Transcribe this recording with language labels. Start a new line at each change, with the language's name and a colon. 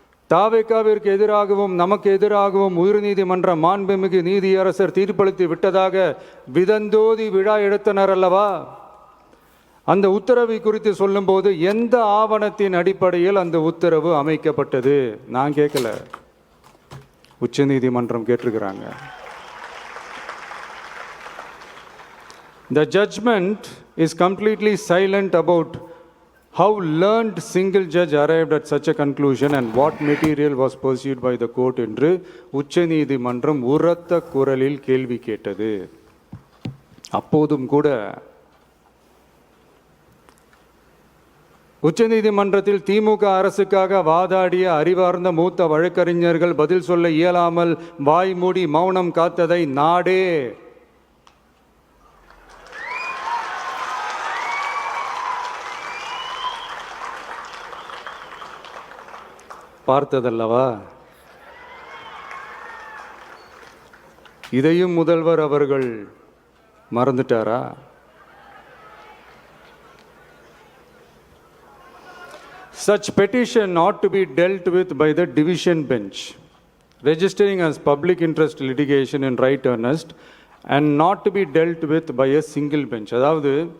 Tamil: தாவேகாவிற்கு எதிராகவும் நமக்கு எதிராகவும் உயர்நீதிமன்ற மாண்புமிகு நீதியரசர் தீர்ப்பளித்து விட்டதாக விதந்தோதி விழா எடுத்தனர் அல்லவா? அந்த உத்தரவை குறித்து சொல்லும்போது எந்த ஆவணத்தின் அடிப்படையில் அந்த உத்தரவு அமைக்கப்பட்டது? நான் கேட்கல, உச்சநீதிமன்றம் கேட்டிருக்கிறாங்க.
English: The judgment is completely silent about how learned single judge arrived at such a conclusion and what material was pursued by the court
Tamil: என்று உச்சநீதிமன்றம் உரத்த குரலில் கேள்வி கேட்டது. அப்போதும் கூட உச்சநீதிமன்றத்தில் திமுக அரசுக்காக வாதாடிய அறிவார்ந்த மூத்த வழக்கறிஞர்கள் பதில் சொல்ல இயலாமல் வாய் மூடி மௌனம் காத்ததை நாடே பார்த்ததல்லவா? இதையும் முதல்வர் அவர்கள் மறந்துட்டாரா?
English: Such petition ought to be dealt with by the division bench, registering as public interest litigation in right earnest and not to be dealt with by a single bench.
Tamil: அதாவது